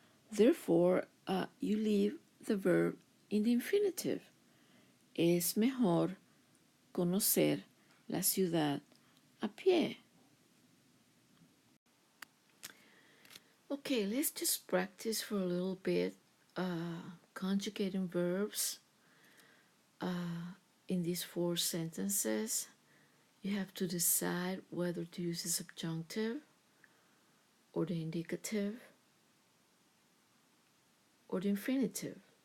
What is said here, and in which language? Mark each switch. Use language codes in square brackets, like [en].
[en] Therefore, you leave the verb in the infinitive. [es] Es mejor conocer la ciudad a pie. [en] Okay, let's just practice for a little bit conjugating verbs in these 4 sentences. You have to decide whether to use the subjunctive or the indicative or the infinitive.